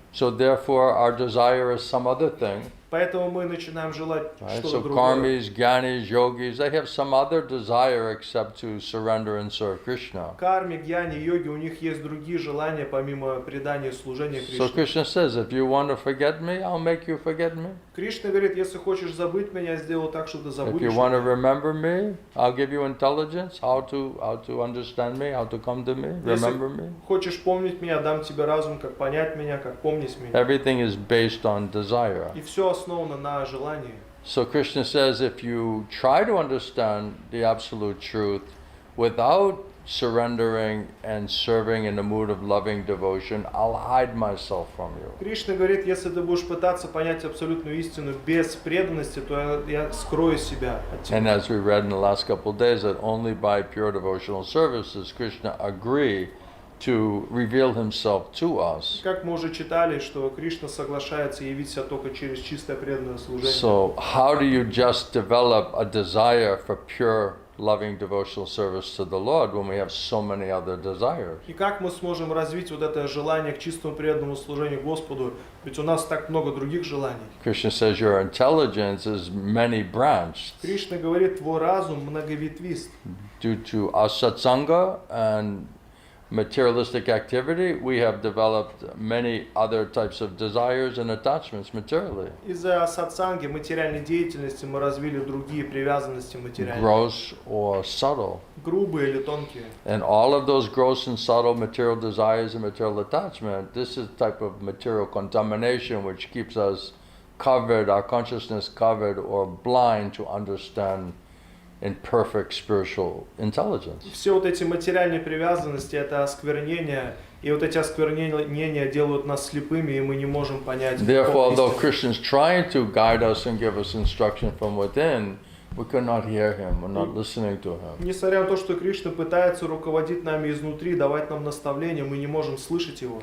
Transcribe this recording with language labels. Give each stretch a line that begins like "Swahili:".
English: So therefore, our desire is some other thing.
Russian: Поэтому мы начинаем желать
English: Right?
Russian: что-то
English: So
Russian: другое.
English: karmis, gyanis, yogis, they have some other desire except to surrender and serve Krishna.
Russian: Карми, гьяни, йоги, у них есть другие желания, помимо предания и служения
English: So
Russian: Кришне.
English: Krishna says, if you want to forget me, I'll make you forget me.
Russian: Кришна говорит, если хочешь забыть меня, я сделаю так, что ты
English: If
Russian: забудешь
English: you want to
Russian: меня.
English: remember me, I'll give you intelligence, how to understand me, how to come to me, remember me.
Russian: Хочешь помнить меня, дам тебе разум, как понять меня, как помнить меня.
English: Everything is based on desire.
Russian: И все основано на желании.
English: So Krishna says, if you try to understand the absolute truth without surrendering and serving in a mood of loving devotion, I'll hide myself from you.
Russian: Кришна говорит, если ты будешь пытаться понять абсолютную истину без преданности, то я скрою себя от тебя.
English: And as we read in the last couple of days, that only by pure devotional service does Krishna agree to reveal himself to us.
Russian: Как мы уже читали, что Кришна соглашается явить себя только через чистое преданное служение.
English: So how do you just develop a desire for pure, loving devotional service to the Lord when we have so many other desires?
Russian: И как мы сможем развить вот это желание к чистому преданному служению Господу? Ведь у нас так много других желаний.
English: Krishna says your intelligence is many-branched.
Russian: Кришна говорит, твой разум многоветвист.
English: Due to asatsanga and materialistic activity, we have developed many other types of desires and attachments materially.
Russian: Из-за сатсанги, материальной деятельности мы развили другие привязанности материальные.
English: Gross or subtle.
Russian: Грубые или тонкие.
English: And all of those gross and subtle material desires and material attachment, this is a type of material contamination which keeps us covered, our consciousness covered or blind to understand in perfect spiritual intelligence.
Russian: Все вот эти материальные привязанности, это осквернение, и вот эти осквернения делают нас слепыми, и мы не можем понять.
English: Therefore, although Krishna is trying to guide us and give us instruction from within, we could not hear him, we're not listening to him.
Russian: Несмотря на то, что Кришна пытается руководить нами изнутри, давать нам наставления, мы не можем слышать его.